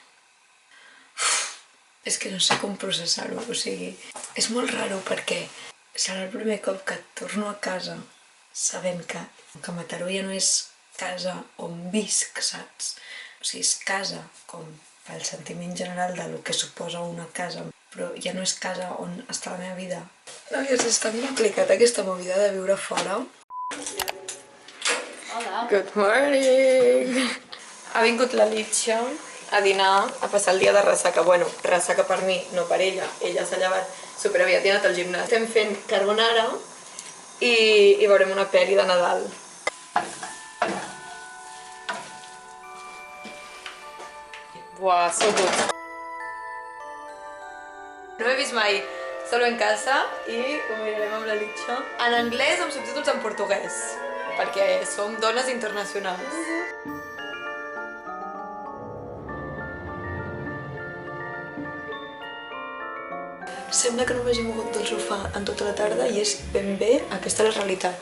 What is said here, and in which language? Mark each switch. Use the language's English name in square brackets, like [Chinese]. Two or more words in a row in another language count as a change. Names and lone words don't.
[Catalan] És que no sé com processar-ho, o sigui, és molt raro perquè serà el primer cop que torno a casa sabent que Mataró ja no és casa on visc, saps? O sigui, és casa com pel sentiment general del que suposa una casa, però ja no és casa on està la meva vida. Noies, és tan complicat aquesta movida de viure fora. Hola. [English] Good morning! [Catalan] Ha vingut la Litxa a dinar, a passar el dia de ressaca. Bueno, ressaca per mi, no per ella. Ella s'ha llevat superaviat i ha anat al gimnàs. Estem fent carbonara i veurem una pel·li de Nadal. Buah, [English] so good. [Catalan] No he vist mai Solo en Casa i ho mirarem amb la Litxa en anglès amb subtítols en portuguès, perquè som dones internacionals. Sembla que no m'hagi mogut del sofà en tota la tarda i és ben bé aquesta la realitat.